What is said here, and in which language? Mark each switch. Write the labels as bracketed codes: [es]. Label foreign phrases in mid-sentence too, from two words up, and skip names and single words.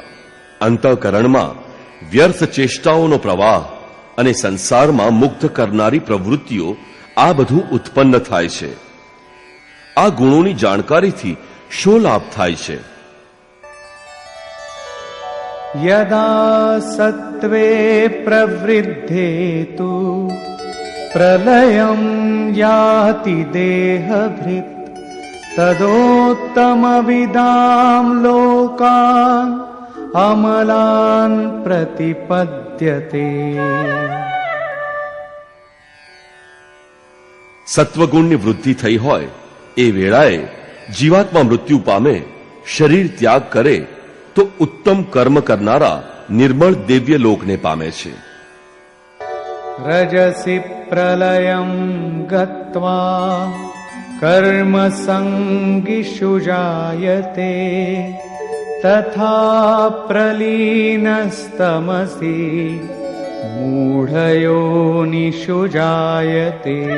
[gu] અંતઃકરણમાં વ્યર્થ ચેષ્ટાઓનો પ્રવાહ અને સંસારમાં મુગ્ધ કરનારી પ્રવૃત્તિઓ, આ બધું ઉત્પન્ન થાય છે. આ ગુણોની જાણકારીથી શો લાભ થાય છે? [sa] यदा सत्त्वे प्रवृद्धे तु प्रलयं याति देहभृत् तदोत्तमविदां लोकान् अमलान् प्रतिपद्यते। [gu] સત્વગુણની વૃદ્ધિ થઈ હોય એ વેળાએ જીવાત્મા મૃત્યુ પામે, શરીર ત્યાગ કરે તો ઉત્તમ કર્મ કરનારા નિર્મળ દિવ્ય લોકને પામે છે. [sa] રજસી પ્રલયં ગત્વા કર્મ સંગિષુ જાયતે તથા પ્રલીનસ્તમસી મૂઢયોનિષુ જાયતે.